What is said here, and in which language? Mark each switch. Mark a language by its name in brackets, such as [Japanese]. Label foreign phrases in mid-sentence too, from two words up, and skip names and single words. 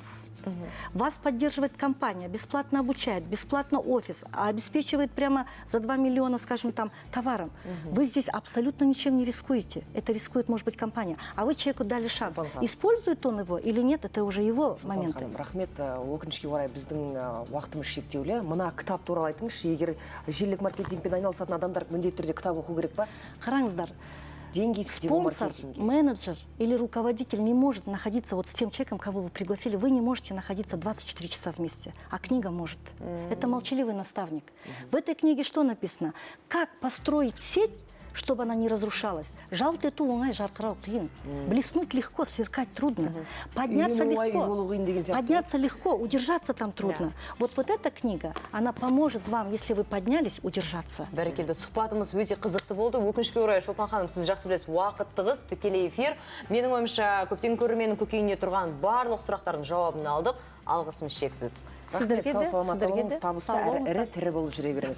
[Russian] Вас поддерживает компания, бесплатно обучает, бесплатно офис, обеспечивает прямо за 2 миллиона, скажем, там, товаром. Вы здесь абсолютно ничем не рискуете. Это рискует, может быть, компания. А вы человеку дали шанс. Использует он его или нет, это уже его моменты. [Kazakh] Рахмет, өкінішке орай біздің уақытымыз шектеулі. Мына кітап туралы айтыңызшы, егер желілік маркетингпен айналысатын адамдар міндетті түрде кітап оқу керек па? Қараңыздар, [Russian] Деньги в сетевом спонсор, маркетинге. менеджер или руководитель не может находиться вот с тем человеком, кого вы пригласили. Вы не можете находиться 24 часа вместе, а книга может. Это молчаливый наставник. В этой книге что написано? Как построить сеть, чтобы она не разрушалась. [Kazakh] Жалты ту оңай жарқырау қиын. [Russian] Блеснуть легко, сверкать трудно. Подняться легко, удержаться там трудно. Вот эта книга, она поможет вам, если вы поднялись, удержаться. [Kazakh] Бәрекелді, сұхбатымыз өте қызықты болды. Өкінішке орай, Шолпан ханым, сіз жақсы білесіз, уақыт тығыз, тікелей эфир. Менің ойымша, көптен көрерменнің көкейінде тұрған барлық сұрақтардың жауабын алдық. Алғысымыз шексіз. Рахмет, сау саламат болыңыз, табысты әрі тірі болып жүре беріңіз.